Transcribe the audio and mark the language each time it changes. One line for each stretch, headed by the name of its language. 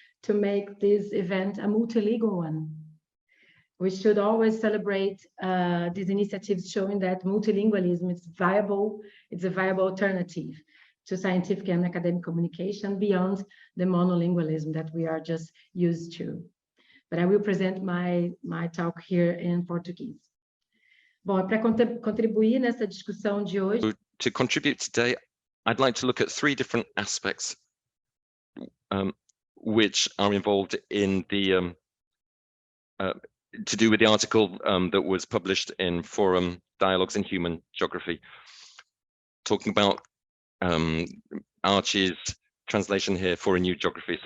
English: to make this event a multilingual one. We should always celebrate these initiatives showing that multilingualism is viable, it's a viable alternative to scientific and academic communication beyond the monolingualism that we are just used to. But I will present my talk here in Portuguese.
Portuguese: Bom, para contribuir nessa discussão de hoje.
English: To contribute today, I'd like to look at three different aspects which are involved in the to do with the article that was published in Forum Dialogues in Human Geography, talking about Archie's translation here for a new geography.